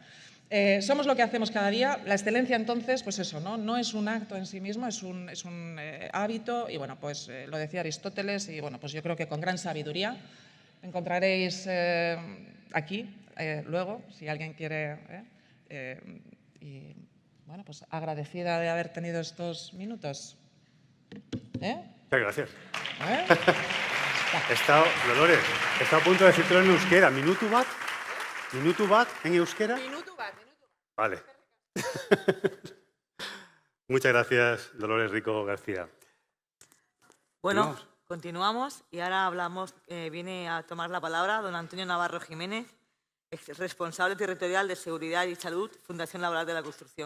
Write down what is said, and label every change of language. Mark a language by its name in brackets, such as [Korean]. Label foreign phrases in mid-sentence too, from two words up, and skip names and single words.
[Spanish] Somos lo que hacemos cada día. La excelencia, entonces, pues eso, no es un acto en sí mismo, es un hábito, y bueno, pues lo decía Aristóteles, y bueno, pues yo creo que con gran sabiduría encontraréis aquí, luego, si alguien quiere, y bueno, pues agradecida de haber tenido estos minutos. Muchas gracias. ¿Eh? Dolores, he estado a punto de decírtelo en euskera. [Basque] ¿Minutu bat? ¿Minutu bat [Spanish] en euskera? [Basque] Minutu bat. [Spanish] Vale. Muchas gracias, Dolores Rico García. Bueno, continuamos y ahora viene a tomar la palabra don Antonio Navarro Jiménez, responsable territorial de Seguridad y Salud, Fundación Laboral de la Construcción.